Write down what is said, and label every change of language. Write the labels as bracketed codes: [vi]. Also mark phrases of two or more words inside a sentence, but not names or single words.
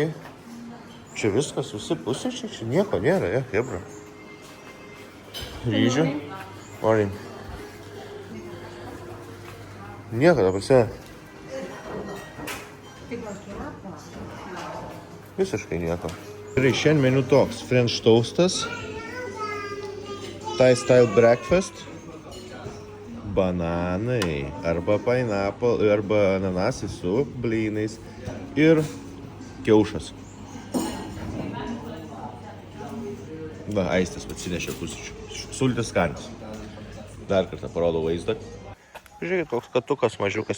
[lt] Čia viskas, visi pusryčiai, čia nieko nėra, hebra. Ryžių. Morning. Nieko, ta prasme. Visiškai nieko. Gerai, šiandien meniu toks. [en] French toastas. Thai style breakfast. [lt] Bananai. Arba pineapple, arba ananasai su blynais. Ir kiaušas. Va, Aistis atsinešė pusryčių. Sultis skanios. Dar kartą parodo vaizdą. Žiūrėkit, koks katukas mažiukas.